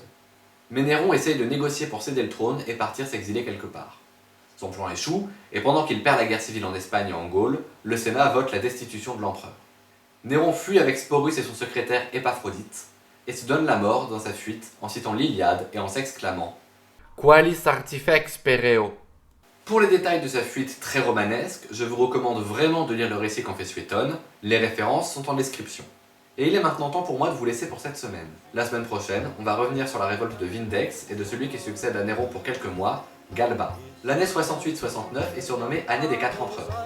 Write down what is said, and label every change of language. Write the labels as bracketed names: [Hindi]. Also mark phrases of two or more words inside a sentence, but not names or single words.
[French] Mais Néron essaye de négocier pour céder le trône et partir s'exiler quelque part. Son plan échoue, et pendant qu'il perd la guerre civile en Espagne et en Gaule, le Sénat vote la destitution de l'empereur. Néron fuit avec Sporus et son secrétaire Épaphrodite, et se donne la mort dans sa fuite en citant l'Iliade et en s'exclamant [Latin] Qualis artifex pereo. [French] Pour les détails de sa fuite très romanesque, je vous recommande vraiment de lire le récit qu'en fait Suétone, les références sont en description. Et il est maintenant temps pour moi de vous laisser pour cette semaine. La semaine prochaine, on va revenir sur la révolte de Vindex et de celui qui succède à Néron pour quelques mois, Galba. L'année 68-69 est surnommée année des 4 empereurs.